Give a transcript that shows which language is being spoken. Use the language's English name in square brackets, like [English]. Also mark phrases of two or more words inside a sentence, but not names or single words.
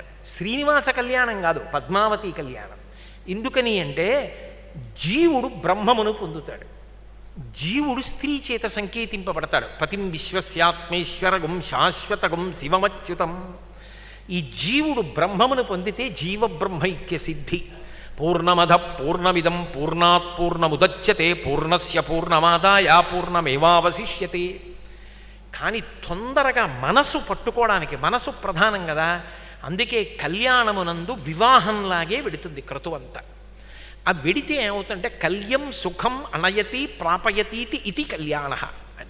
[Telugu] శ్రీనివాస కళ్యాణం కాదు, పద్మావతి కళ్యాణం. ఎందుకని అంటే జీవుడు బ్రహ్మమును పొందుతాడు, జీవుడు స్త్రీ చేత సంకేతింపబడతాడు. [Sanskrit] పతిం విశ్వస్యాత్మేశ్వరగం శాశ్వతగం శివమచ్యుతం. [Telugu] ఈ జీవుడు బ్రహ్మమును పొందితే జీవబ్రహ్మైక్య సిద్ధి. [Sanskrit] పూర్ణమద పూర్ణమిదం పూర్ణాత్ పూర్ణముదచ్యతే పూర్ణస్య పూర్ణమాదాయ పూర్ణమేవావశిష్యతే. [Telugu] కానీ తొందరగా మనసు పట్టుకోవడానికి, మనసు ప్రధానం కదా, అందుకే కళ్యాణమునందు వివాహంలాగే వెడుతుంది క్రతువంతా. ఆ వెడితే ఏమవుతుందంటే [Sanskrit] కళ్యం సుఖం అనయతి ప్రాపయతీతి [Telugu] ఇది కళ్యాణ అని.